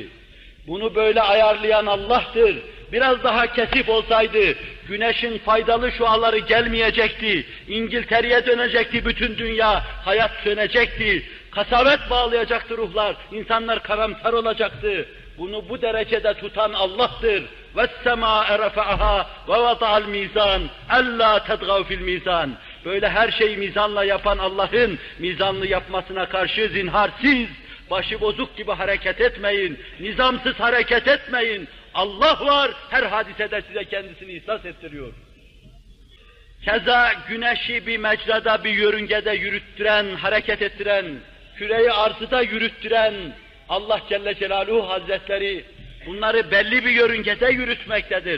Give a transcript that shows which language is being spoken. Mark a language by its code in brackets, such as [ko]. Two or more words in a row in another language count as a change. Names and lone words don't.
[tr] Bunu böyle ayarlayan Allah'tır. Biraz daha kesif olsaydı, güneşin faydalı şuaları gelmeyecekti. İngiltere'ye dönecekti bütün dünya, hayat sönecekti. kasavet bağlayacaktı ruhlar, insanlar karamsar olacaktı. Bunu bu derecede tutan Allah'tır. [ar] وَالسَّمَاءَ رَفَعَهَا وَوَضَعَ الْمِيزَانِ أَلَّا تَدْغَوْا فِي الْمِيزَانِ. [tr] Böyle her şeyi mizanla yapan Allah'ın mizanlı yapmasına karşı zinharsiz, başı bozuk gibi hareket etmeyin, nizamsız hareket etmeyin. Allah var, her hadisede size kendisini ihsas ettiriyor. Keza güneşi bir mecrada, bir yörüngede yürüttüren, hareket ettiren, küreyi arzıda yürüttüren Allah [ar] جل جلاله [tr] Hazretleri bunları belli bir yörüngede yürütmektedir.